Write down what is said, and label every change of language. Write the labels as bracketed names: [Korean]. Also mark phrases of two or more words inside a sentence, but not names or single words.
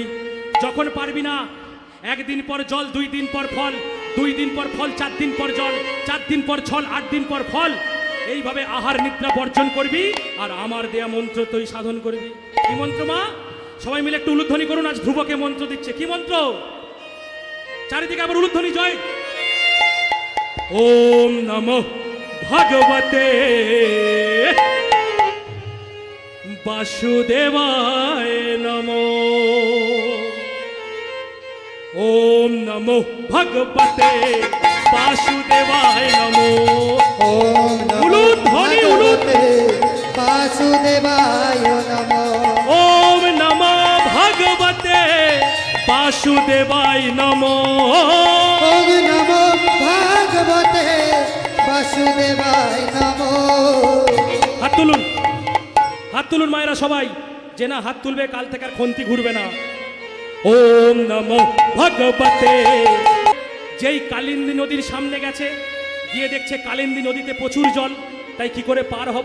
[Bangla] যখন পারবি না, একদিন পর জল, 2 দিন পর ফল, 2 দিন পর ফল, 4 দিন পর জল, 4 দিন পর ছল, 8 দিন পর ফল, এইভাবে আহার নিদ্রা বর্জন করবি আর আমার দেয়া মন্ত্র তুই সাধন করবি। কি মন্ত্র মা? সবাই মিলে একটু উলুধ্বনি করুন, আজ ধ্রুবকে মন্ত্র দিচ্ছে। কি মন্ত্র? চারিদিকে আবার উলুধ্বনি জয়। [Sanskrit] ওম নমঃ ভগবতে বাসুদেবায় নমো, ওম নমঃ ভগবতে বাসুদেবায় নমো। ওম নমো [Bangla] উলুধ্বনি, [Sanskrit] ভগবতে বাসুদেবায় নমো, ওম নমঃ ভগবতে বাসুদেবায় নমো। ওম নমো ভগবতে বাসুদেবায় নমো। [Bangla] হাত তুলুন, হাত তুলুন মায়েরা সবাই, যে না হাত তুলবে কাল থেকে আর খন্তি ঘুরবে না। [Sanskrit] ওম নমঃ ভগবতে। [Bangla] যেই কালিন্দী নদীর সামনে গেছে, গিয়ে দেখছে কালিন্দী নদীতে প্রচুর জল, তাই কি করে পার হব?